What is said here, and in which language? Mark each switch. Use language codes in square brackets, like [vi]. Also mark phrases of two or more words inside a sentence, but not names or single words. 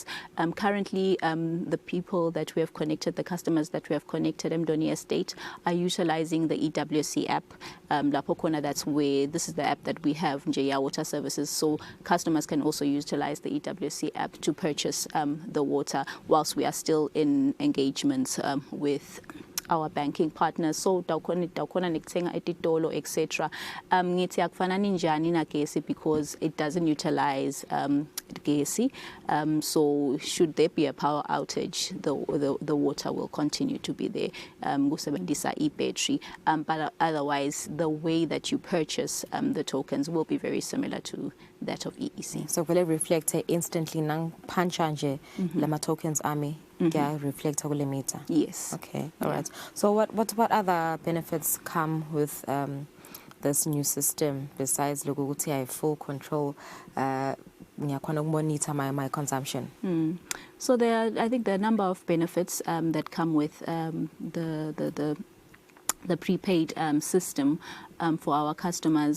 [en] Currently, the people that we have connected, the customers that we have connected, Mdoni Estate, are utilizing the EWC app. Lapokona, that's where this is the app that we have, Njaya Water Services. So customers can also utilize the EWC app to purchase the water, whilst we are still in engagements with our banking partners. [ss] So dawkhona nikuthenga etitolo etc. Ngithi akufanani njani nagesi [en] because it doesn't utilize [ss] gesi. [en] So should there be a power outage, the water will continue to be there. [ss] Kusebenzisa e-battery. [en] But otherwise, the way that you purchase the tokens will be very similar to that of EEC. So will it reflect instantly [ss] nang pancha nje lama tokens ami reflect kule meter? [en] Yes. Okay. All right. So what other benefits come with this new system besides lokuthi I have full control monitor my consumption? So I think there are a number of benefits that come with the prepaid system for our customers.